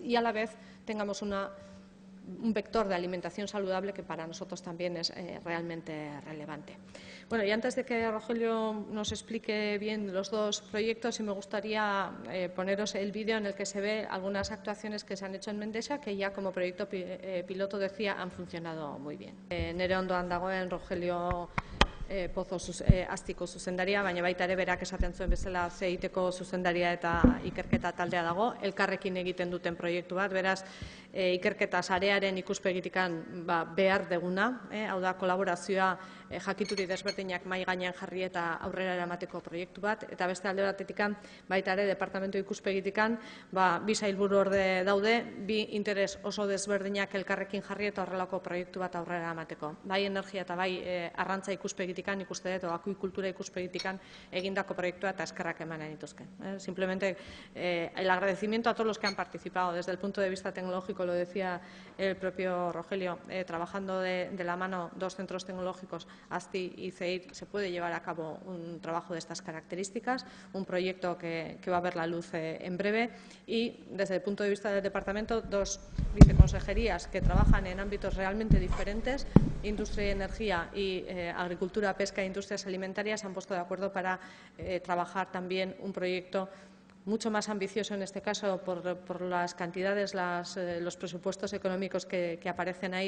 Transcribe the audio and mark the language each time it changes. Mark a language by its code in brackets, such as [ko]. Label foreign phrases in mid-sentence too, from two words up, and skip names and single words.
[es] Y a la vez tengamos un vector de alimentación saludable que para nosotros también es realmente relevante. Bueno, y antes de que Rogelio nos explique bien los dos proyectos, me gustaría poneros el vídeo en el que se ve algunas actuaciones que se han hecho en Mendesa, que ya como proyecto piloto decía han funcionado muy bien. [eu] Nere ondoan dagoen Rogelio Pozo Astiko zuzendaria, baina baita ere berak esaten zuen bezala CEITeko zuzendaria eta ikerketa taldea dago, elkarrekin egiten duten proiektu bat, beraz ikerketa sarearen ikuspegitikan behar deguna, hau da kolaborazioa jakituri desberdinak mahai gainean jarri eta aurrera eramateko proiektu bat, eta beste alde batetikan baita ere departamentu ikuspegitikan bi sailburu orde daude, bi interes oso desberdinak elkarrekin jarri eta horrelako proiektu bat aurrera eramateko. Bai energia eta bai arrantza ikuspegitikan ikuste dut, o akuikultura ikuspegitikan egindako proiektua eta eskerrak eman nituzke. [es] Simplemente el agradecimiento a todos los que han participado desde el punto de vista tecnológico, lo decía el propio Rogelio, trabajando de la mano dos centros tecnológicos, ASTI y CEIT, se puede llevar a cabo un trabajo de estas características, un proyecto que va a ver la luz en breve y desde el punto de vista del departamento, dos viceconsejerías que trabajan en ámbitos realmente diferentes, industria y energía y agricultura, pesca e industrias alimentarias, se han puesto de acuerdo para trabajar también un proyecto mucho más ambicioso en este caso por las cantidades, los presupuestos económicos que aparecen ahí.